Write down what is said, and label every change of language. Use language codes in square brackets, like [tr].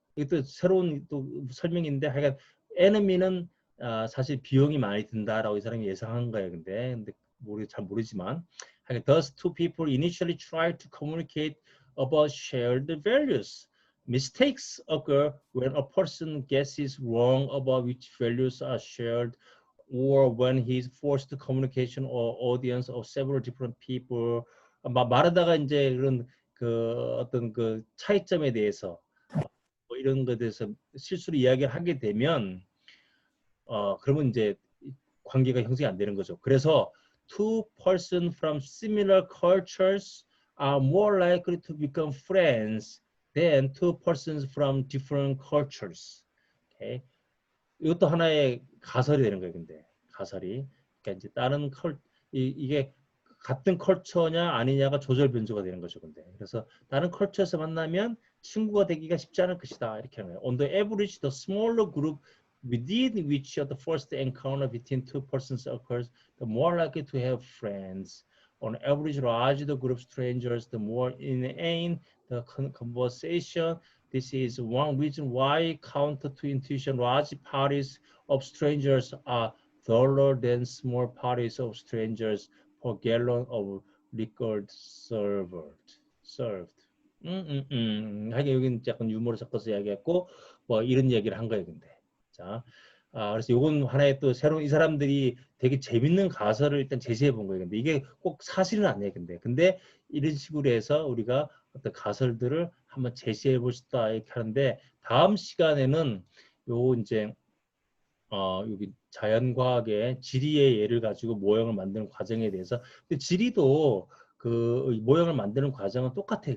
[ko] 이것도 새로운 또 설명인데 하여간 에니미는 사실 비용이 많이 든다라고 이 사람이 예상한 거예요. 근데 잘 모르지만 하여간 [en] thus two people initially try to communicate about shared values. Mistakes occur when a person guesses wrong about which values are shared or when he's forced to communication or audience of several different people. [ko] 말하다가 이제 그런 그 어떤 그 차이점에 대해서 뭐 이런 것에 대해서 실수로 이야기를 하게 되면 그러면 이제 관계가 형성이 안 되는 거죠. 그래서 [en] two persons from similar cultures are more likely to become friends than two persons from different cultures. Okay? [ko] 이것도 하나의 가설이 되는 거예요. 근데 가설이 그러니까 이제 다른 이게 같은 컬처냐 아니냐가 조절 변수가 되는 거죠. 근데 그래서 다른 컬처에서 만나면 친구가 되기가 쉽지 않을 것이다. 이렇게 하는 거예요. [en] On the average, the smaller group within which the first encounter between two persons occurs, the more likely to have friends. On average, larger the group of strangers, the more inane the conversation. This is one reason why counter to intuition, large parties of strangers are duller than small parties of strangers per gallon of liquor served. [ko] 하긴 여기는 약간 유머를 섞어서 이야기했고 뭐 이런 얘기를 한 거예요. 근데 자, 그래서 요건 하나의 또 새로운 이 사람들이 되게 재밌는 가설을 일단 제시해 본 거예요. 근데 이게 꼭 사실은 아니에요. 근데 이런 식으로 해서 우리가 어떤 가설들을 한번 제시해 보시다 이렇게 하는데 다음 시간에는 요 이제 여기 자연과학의 지리의 예를 가지고 모형을 만드는 과정에 대해서 근데 지리도 그 모형을 만드는 과정은 똑같아요.